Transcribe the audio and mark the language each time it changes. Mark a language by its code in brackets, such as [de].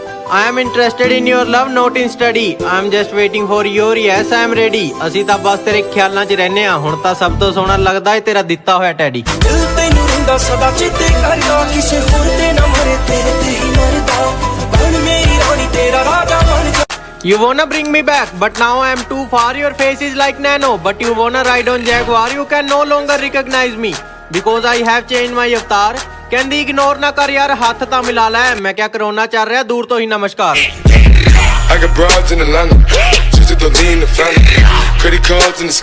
[en] I am interested in your love, not in study. I am just waiting for your yes, I am ready. [pa] ਅਸੀਂ ਤਾਂ ਬਸ ਤੇਰੇ ਖਿਆਲਾਂ 'ਚ ਰਹਿੰਦੇ ਆ। ਹੁਣ ਤਾਂ ਸਭ ਤੋਂ ਸੋਹਣਾ ਲੱਗਦਾ ਏ ਤੇਰਾ ਦਿੱਤਾ ਹੋਇਆ ਟੈਡੀ। ਦਿਲ ਤੈਨੂੰ ਰਹਿੰਦਾ ਸਦਾ ਚੇਤੇ ਕਰਦਾ, ਕਿਸੇ ਹੋਰ ਤੇ ਨਾ ਮਰੇ ਤੇਰੇ ਤੇ ਹੀ ਮਰਦਾ। ਬਣ ਮੇਰੀ ਰਾਣੀ ਤੇਰਾ ਰਾਜਾ ਬਣ ਜਾ। [en] You wanna bring me back, but now I am too far. Your face is like nano, but you wanna ride on Jaguar. You can no longer recognize me because I have changed my avatar. [pa] ਕਹਿੰਦੀ ignore ਨਾ ਕਰ ਯਾਰ, ਹੱਥ ਤਾਂ ਮਿਲਾ ਲੈ। ਮੈਂ ਕਿਹਾ ਕਰੋਨਾ ਚੱਲ ਰਿਹਾ, ਦੂਰ ਤੋਂ ਹੀ ਨਮਸਕਾਰ। [en] I got broads in Atlanta, just to lean in the family. Credit cards and the scammers.